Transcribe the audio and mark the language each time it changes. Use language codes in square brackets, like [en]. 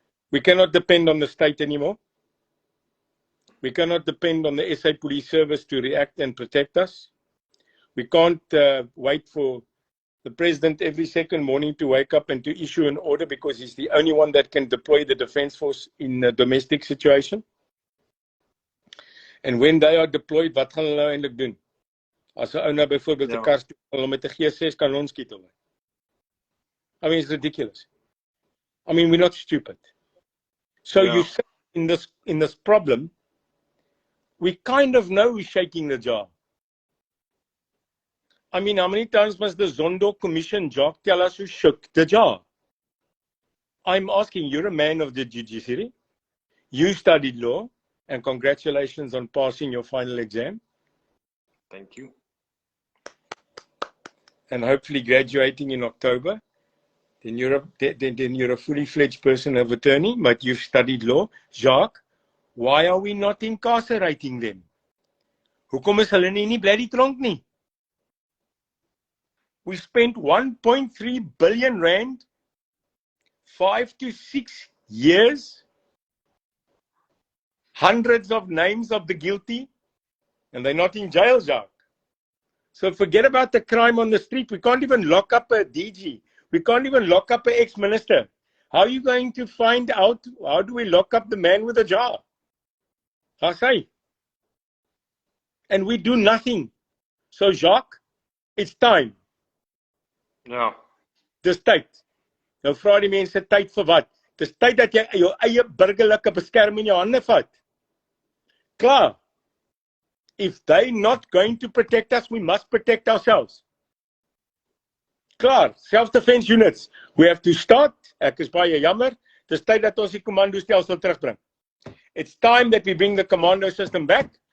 [en] We cannot depend on the state anymore. We cannot depend on the SA Police Service to react and protect us. We can't wait for the president every second morning to wake up and to issue an order because he's the only one that can deploy the defense force in a domestic situation. And when they are deployed, [af] wat gaan hulle nou eintlik doen? As 'n ou nou byvoorbeeld 'n kar stuur met 'n G6 kanon skiet hulle. [en] I mean, it's ridiculous. I mean, we're not stupid. So you say in this problem, we kind of know who's shaking the jaw. I mean, how many times must the Zondo Commission, Jacques, tell us who shook the jaw? I'm asking, you're a man of the judiciary. You studied law, and congratulations on passing your final exam. Thank you. And hopefully graduating in October. Then you're a fully fledged person of attorney, but you've studied law. Jacques, why are we not incarcerating them? [af] Hoekom is hulle nie bly die tronk nie? [en] We spent 1.3 billion rand 5 to 6 years, hundreds of names of the guilty, and they're not in jail, Jacques. So forget about the crime on the street. We can't even lock up a DG. We can't even lock up an ex-minister. How are you going to find out, how do we lock up the man with a jar? I say. And we do nothing. So Jacques, it's time. [af] Ja. Dis tyd. Nou vra die mense tyd vir wat? Dis tyd dat jy jou eie burgerlike beskerming in jou hande vat. Klaar. [en] If they're not going to protect us, we must protect ourselves. Klaar, self-defense units. We have to start. [af] Ek is baie jammer. Dis tyd dat ons die commando stelsel terugbring. [en] It's time that we bring the commando system back.